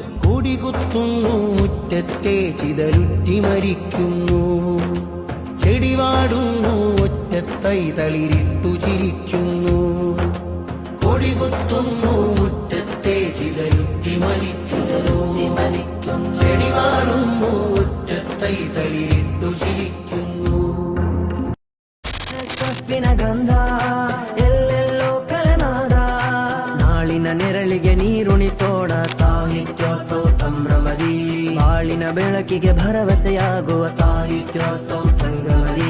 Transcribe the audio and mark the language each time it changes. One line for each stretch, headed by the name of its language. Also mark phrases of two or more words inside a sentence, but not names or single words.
Malayalam: കൊടികുത്തുന്നു മുറ്റത്തെ ചിതലുറ്റി മരിക്കുന്നു, ചെടിവാടുന്നു ഒറ്റത്തൈ തളിരിട്ടു ചിരിക്കുന്നു. കൊടികുത്തുന്നു മുറ്റത്തെ ചിതലുറ്റി മരിക്കുന്നു, ചെടിവാടുന്നു ഒറ്റത്തൈ തളിരിട്ടു ചിരിക്കുന്നു.
Kannada: ಗಂಧ ಎಲ್ಲೆಲ್ಲೋ ಕಲನಾದ ನಾಳಿನ ನೆರಳಿಗೆ ನೀರುಣಿಸೋಣ ಸಾಹಿತ್ಯೋತ್ಸವ ಸಂಭ್ರಮದಿ ಬಾಳಿನ ಬೆಳಕಿಗೆ ಭರವಸೆಯಾಗುವ ಸಾಹಿತ್ಯೋತ್ಸವ ಸಂಗಮದಿ